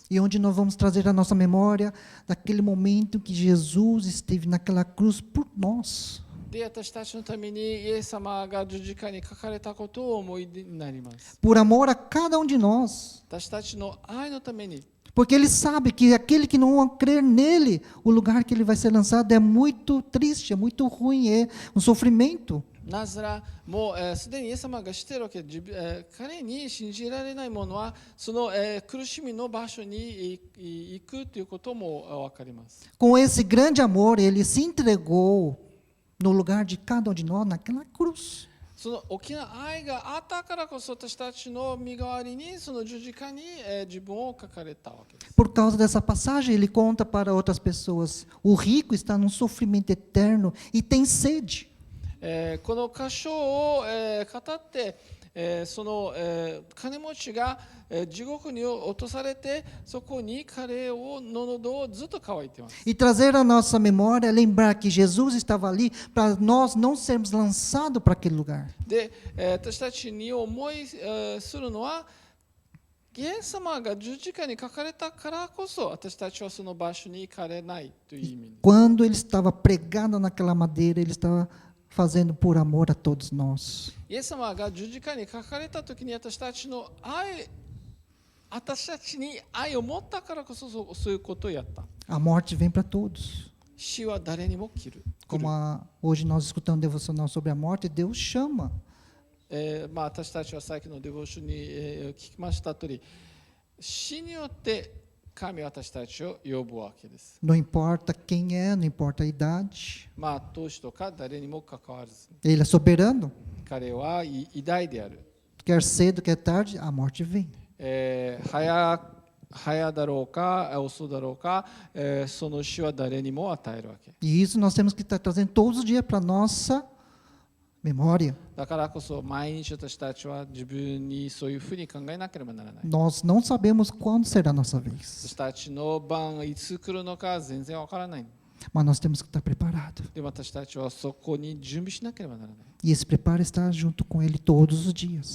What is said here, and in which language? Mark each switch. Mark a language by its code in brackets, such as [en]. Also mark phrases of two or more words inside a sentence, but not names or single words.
[pt] e onde nós vamos trazer a nossa memória daquele momento que Jesus esteve naquela cruz por nós. [ja] で、私たちのためにイエス様が十字架に書かれたことを思い出になります。 [pt] Por amor a cada um de nós. [ja] 私たちの愛のために、 [pt] Porque ele sabe que aquele que não crer nele, o lugar que ele vai ser lançado é muito triste, é muito ruim, é um sofrimento. [ja] なぜならもうすでにイエス様が知っているわけで、彼に信じられない者はその、苦しみの場所に行くということも分かります。 [pt] Com esse grande amor, ele se entregou no lugar de cada um de nós naquela cruz. [ja] その大きな愛があったからこそ私たちの身代わりにその十字架に、自分を書かれたわけです。 [pt] Por causa dessa passagem, ele conta para outras pessoas: o rico está num sofrimento eterno e tem sede. [ja] この箇所を、語って、その、金持ちが、地獄に落とされてそこに彼の喉をずっと乾いています。 [pt] E trazer à nossa memória, lembrar que Jesus estava ali para nós não sermos lançados para aquele lugar. [ja] で、私たちに思い、するのはイエス様が十字架に書かれたからこそ私たちはその場所に行かれないという意味です。 [pt] Quando ele estava pregado naquela madeira, ele estava fazendo por amor a todos nós. [ja] イエス様が十字架に書かれた時に私たちに愛を持ったからこそそういうことをやった。 [pt] A morte vem para todos. [ja] 死は誰にも来る。 [pt] Como hoje nós escutamos um devocional sobre a morte, Deus chama. [ja] 私たちは最近のデボーションに、聞きました通り、死によって神は私たちを呼ぶわけです。 [pt] Não importa quem é, não importa a idade. [ja] 年とか誰にも関わらず、 [pt] Ele é soberano. [ja] 彼は偉大である。 [pt] Quer cedo, quer tarde, a morte vem. [ja] 早だろうか遅だろうか、その死は誰にも与えるわけ。 [pt] E isso nós temos que estar trazendo todos os dias para a nossa memória. [ja] だからこそ毎日私たちは自分にそういうふうに考えなければならない。 [pt] Nós não sabemos quando será a nossa vez, [ja] 私たちの番いつ来るのか全然わからない。 [pt] mas nós temos que estar preparados. [ja] で、私たちはそこに準備しなければならない。 [pt] E esse preparo está junto com Ele todos os dias,